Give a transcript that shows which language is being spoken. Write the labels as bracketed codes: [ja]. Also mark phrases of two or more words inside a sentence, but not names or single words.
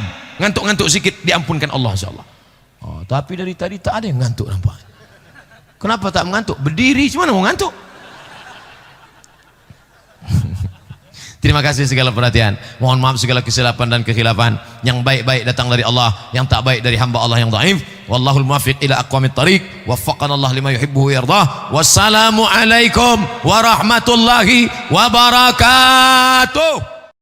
[ms] Ngantuk-ngantuk sikit diampunkan Allah insyaallah. Tapi dari tadi tak ada yang ngantuk nampak. Kenapa tak mengantuk? Berdiri, cuma mau ngantuk. Terima kasih segala perhatian. Mohon maaf segala kesilapan dan kekhilafan. Yang baik-baik datang dari Allah, yang tak baik dari hamba Allah yang dhaif. [ar] والله الموفق إلى أقوم الطريق. وفقنا الله لما يحب ويرضاه. والسلام عليكم ورحمة الله وبركاته.